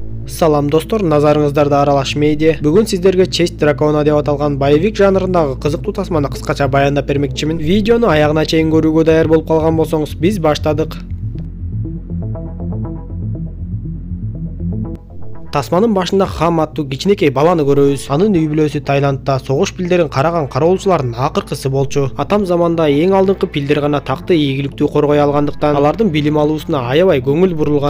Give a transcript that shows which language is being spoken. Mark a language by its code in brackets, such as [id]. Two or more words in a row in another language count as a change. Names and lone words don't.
[ky] Салам достор, назарыңыздарда Аралаш медиа. [kk] Бүгін сіздерге Честь дракона деп аталған боевик жанрындағы қызықты тасманы қысқаша баяндап бермекчимин. [ky] Видеоны аяғына чейин көрүүгө даяр болуп калган болсоңуз, биз баштадык. Тасманын башында Хам аттуу кичинекей баланы көрөбүз. Анын үй бүлөсү Таиландда согуш пилдерин караган кароолчулардын акыркысы болчу. Атам заманда эң алдыңкы пилдер гана такты ийгиликтүү коргой алгандыктан алардын билим алуусуна аябай көңүл бурулган.